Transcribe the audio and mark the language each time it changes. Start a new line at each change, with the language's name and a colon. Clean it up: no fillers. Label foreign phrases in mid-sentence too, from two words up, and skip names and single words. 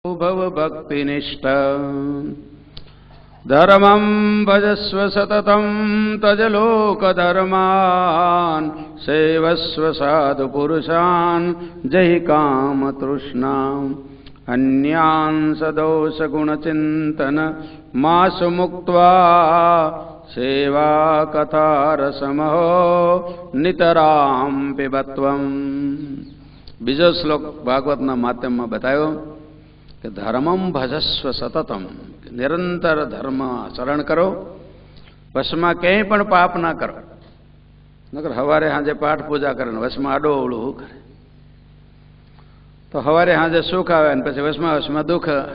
Sanskrit: भव भक्तिनिष्ठ धर्मं भजस्व सततं तज लोकधर्मान् सेवस्व साधु पुरुषान् जहि काम तृष्णाम् अन्यान् सदोष गुणचिन्तन मासु मुक्त्वा सेवा कथा रसमहो नितरां पिबत्वम्।
Gujarati: બીજો શ્લોક ભાગવતના માધ્યમમાં બતાવ્યો કે
Sanskrit: धर्मम भजस्व सततम,
Gujarati: નિરંતર ધર્મ આચરણ કરો, વશમાં ક્યાંય પણ પાપ ના કરો. નકર સવારે સાંજે પાઠ પૂજા કરે ને વશમાં આડો અવળું કરે તો સવારે સાંજે સુખ આવે ને પછી વશમાં દુઃખ.